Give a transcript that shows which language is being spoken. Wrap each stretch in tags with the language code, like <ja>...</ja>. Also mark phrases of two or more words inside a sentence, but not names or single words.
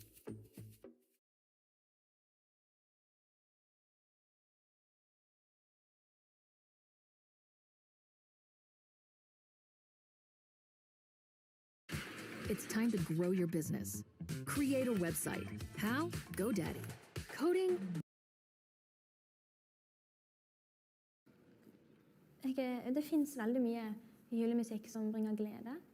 <en>It's time to grow your business. Create a website. How? GoDaddy. Coding.</en> <no>Det finnes veldig mye julemusikk som bringer glede.</no>